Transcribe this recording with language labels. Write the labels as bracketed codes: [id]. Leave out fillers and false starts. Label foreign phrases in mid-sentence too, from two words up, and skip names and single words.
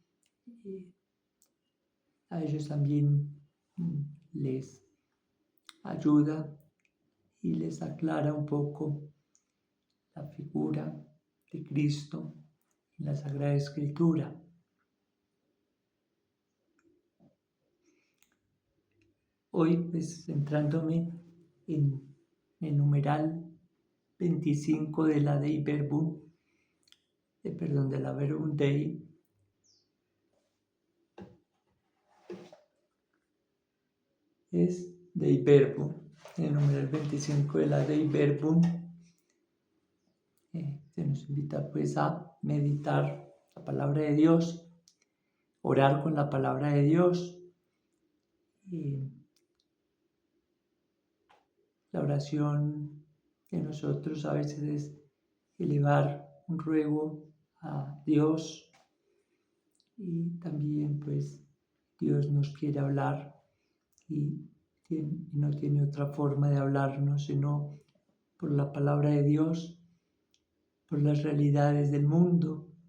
[es] A ellos también les ayuda y les aclara un poco la figura de Cristo en la Sagrada Escritura. Hoy, pues, centrándome en el numeral 25 de la Dei Verbum, de la Verbum Dei, es Dei Verbum. El numeral 25 de la Dei Verbum se nos invita pues a meditar la palabra de Dios, orar con la palabra de Dios. La oración de nosotros a veces es elevar un ruego a Dios, y también pues Dios nos quiere hablar y no tiene otra forma de hablarnos sino por la palabra de Dios, por las realidades del mundo,